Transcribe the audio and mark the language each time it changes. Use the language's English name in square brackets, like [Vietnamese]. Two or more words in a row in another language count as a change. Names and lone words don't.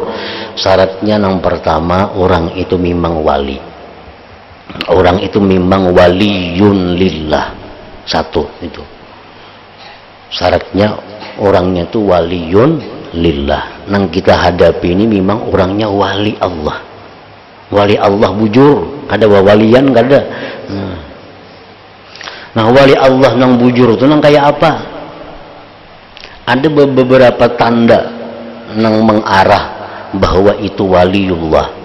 [Indonesian] Syaratnya yang pertama, orang itu memang wali. Orang itu memang [Arabic] وليّ لله. [Indonesian] Satu itu. Syaratnya orangnya itu [Arabic] وليّ لله. [Indonesian] Nang kita hadapi ini memang orangnya wali Allah. [Banjar] Wali Allah bujur, ada walian kada. [Indonesian] Nah, wali Allah nang bujur itu nang kayak apa? Ada beberapa tanda nang mengarah bahwa itu waliullah.